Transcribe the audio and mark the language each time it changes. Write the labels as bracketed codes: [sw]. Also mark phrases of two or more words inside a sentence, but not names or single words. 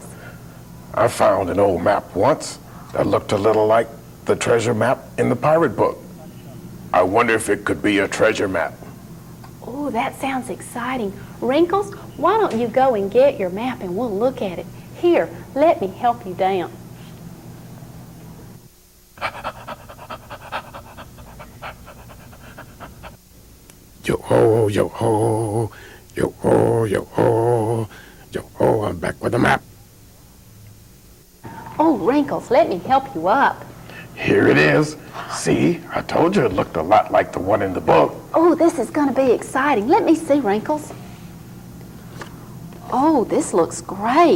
[en] I found an old map once that looked a little like the treasure map in the pirate book. I wonder if it could be a treasure map. Oh, that sounds exciting. Wrinkles, why don't you go and get your map and we'll look at it. Here, let me help you down. Yo-ho, yo-ho, yo-ho, yo-ho, yo-ho, I'm back with the map. Oh, Wrinkles, let me help you up. Here it is. See, I told you it looked a lot like the one in the book. Oh, this is going to be exciting. Let me see, Wrinkles. Oh, this looks great.